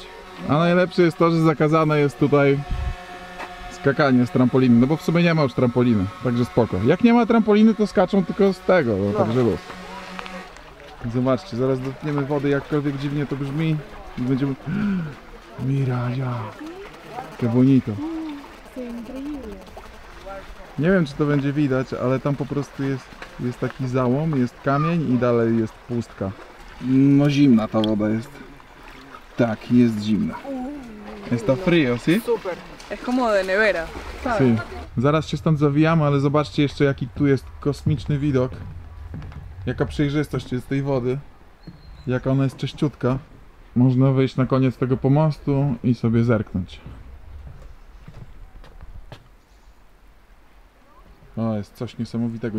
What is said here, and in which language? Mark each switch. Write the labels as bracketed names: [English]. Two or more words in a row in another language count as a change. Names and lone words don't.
[Polish] A najlepsze jest to, że zakazane jest tutaj skakanie z trampoliny, no bo w sumie nie ma już trampoliny, także spoko. Jak nie ma trampoliny, to skaczą tylko z tego, no, także luz. Zobaczcie, zaraz dotkniemy wody, jakkolwiek dziwnie to brzmi i będziemy... [Spanish] Miraja, que bonito. [Polish] Nie wiem, czy to będzie widać, ale tam po prostu jest taki załom, jest kamień i dalej jest pustka. No zimna ta woda jest. Tak, jest zimna. [Spanish] Está frío, ¿sí? Es como de nevera. Sí. [Polish] Zaraz się stąd zawijamy, ale zobaczcie jeszcze jaki tu jest kosmiczny widok. Jaka przejrzystość jest tej wody. Jaka ona jest czyściutka. Można wejść na koniec tego pomostu i sobie zerknąć. O, jest coś niesamowitego.